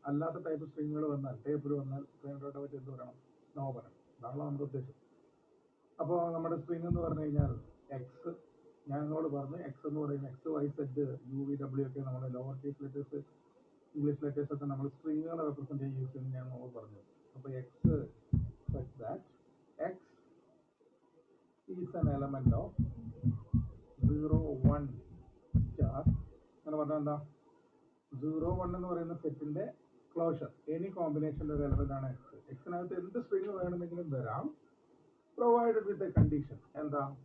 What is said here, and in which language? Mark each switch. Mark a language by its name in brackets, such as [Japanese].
[Malayalam] അല്ലാത്ത ടൈപ്പ് സ്ട്രിങ്ങുകൾ വന്നാൽ, ടേബിൾ വന്നാൽ ഫൈനൽ ഓട്ടോമാറ്റ് എന്ത് പറയണം? നോ പറയണം. അതാണല്ലോ നമ്മുടെ ഉദ്ദേശം. അപ്പോൾ നമ്മുടെ സ്ട്രിങ് എന്ന് പറഞ്ഞു കഴിഞ്ഞാൽ എക്സ്, ഞാൻ നിങ്ങളോട് പറഞ്ഞു എക്സ് എന്ന് പറയുന്നത് X Y said you V W ഒക്കെ നമ്മൾ lower case letters, English letters ഒക്കെ നമ്മൾ സ്ട്രിങ്ങുകളെ റെപ്രസെന്റ് ചെയ്യാൻ യൂസ് ചെയ്യുന്നത് ഞാൻ നമ്മൾ പറഞ്ഞു. [English] അപ്പോൾ x such that x is an element of 0, 1 star. [Malayalam] അങ്ങനെ പറഞ്ഞാൽ എന്താ? 0, 1 എന്ന് പറയുന്ന സെറ്റിന്റെ ക്ലോഷർ, എനി കോമ്പിനേഷൻ്റെ ഒരു എലമെന്റ് ആണ് എക്സ്. എക്സിനകത്ത് എന്ത് സ്ട്രിങ് വേണമെങ്കിലും വരാം, പ്രൊവൈഡഡ് വിത്ത് എ കണ്ടീഷൻ. എന്താ?